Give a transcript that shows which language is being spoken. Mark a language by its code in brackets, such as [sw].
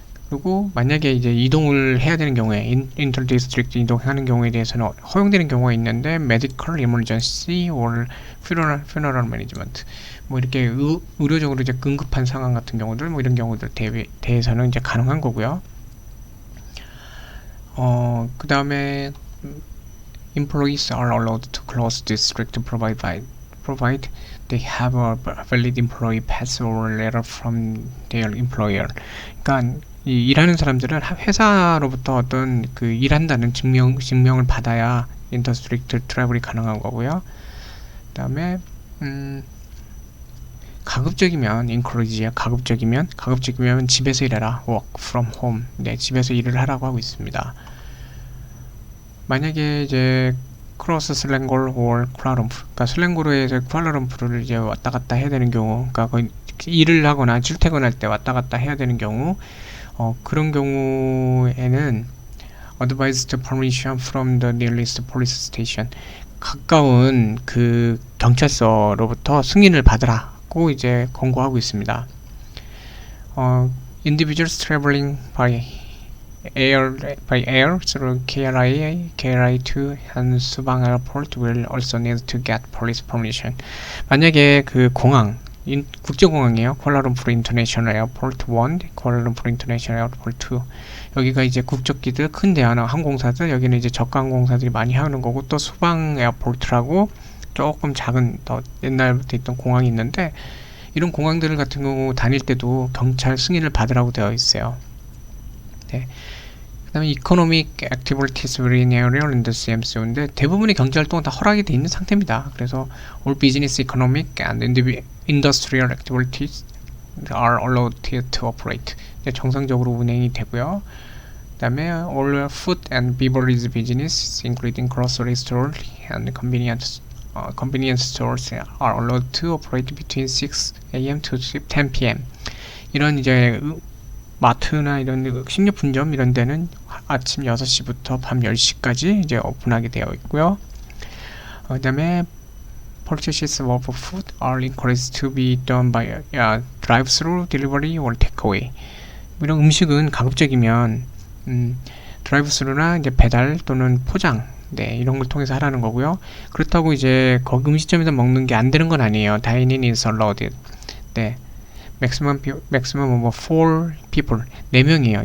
[ko] 그리고 만약에 이제 이동을 해야 되는 경우에 인터 디스트릭트 이동하는 경우에 대해서는 허용되는 경우가 있는데 [en] medical emergency or funeral management, [ko] 뭐 이렇게 의료적으로 이제 응급한 상황 같은 경우들, 뭐 이런 경우들 대해서는 이제 가능한 거고요. 그 다음에 [en] employees are allowed to close district provided they have a valid employee pass or letter from their employer. [ko] 그러니까 일하는 사람들은 회사로부터 어떤 그 일한다는 증명을 받아야 인터스트릭트 트래블이 가능한 거고요. 그 다음에 가급적이면 encourage야. 가급적이면 집에서 일해라. [en] work from home. [ko] 네, 집에서 일을 하라고 하고 있습니다. 만약에 이제 크로스 슬랭골 or 쿠알라룸푸르, 그러니까 슬랭고르에서 쿠알라룸푸르를 이제 왔다 갔다 해야 되는 경우, 그러니까 거의 일을 하거나 출퇴근할 때 왔다 갔다 해야 되는 경우, 그런 경우에는 [en] advised permission from the nearest police station, [ko] 가까운 그 경찰서로부터 승인을 받으라고 이제 권고하고 있습니다. [en] Individuals traveling by air through KRI2 and Subang Airport will also need to get police permission. [ko] 만약에 그 공항, 국제공항이에요. 쿠알라룸푸르 인터내셔널 에어포트 1, 쿠알라룸푸르 인터내셔널 에어포트 2. 여기가 이제 국적기들, 큰 대한항 항공사들, 여기는 이제 저가 항공사들이 많이 하는 거고, 또 수방 에어포트라고 조금 작은, 더 옛날부터 있던 공항이 있는데, 이런 공항들 같은 경우 다닐 때도 경찰 승인을 받으라고 되어 있어요. 네. 그 다음에 [en] Economic Activities within area in the CMCO [ko] 인데 대부분의 경제활동은 다 허락이 되어 있는 상태입니다. 그래서 [en] All business, economic and industrial activities are allowed to operate. [ko] 네, 정상적으로 운행이 되고요. 그 다음에 [en] All food and beverage business, including grocery stores and convenience stores are allowed to operate between 6 a.m. to 10 p.m. [ko] 이런 이제 마트나 이런 식료품점 이런 데는 아침 6시부터 밤 10시까지 이제 오픈하게 되어 있고요. 그 다음에 [en] purchases of food are encouraged to be done by drive-through delivery or takeaway. [ko] 이런 음식은 가급적이면 드라이브스루나 이제 배달 또는 포장, 네, 이런 걸 통해서 하라는 거고요. 그렇다고 이제 거기 음식점에서 먹는 게 안 되는 건 아니에요. [en] Dining is allowed. 네. maximum of 4 people. [ko] 4명이에요.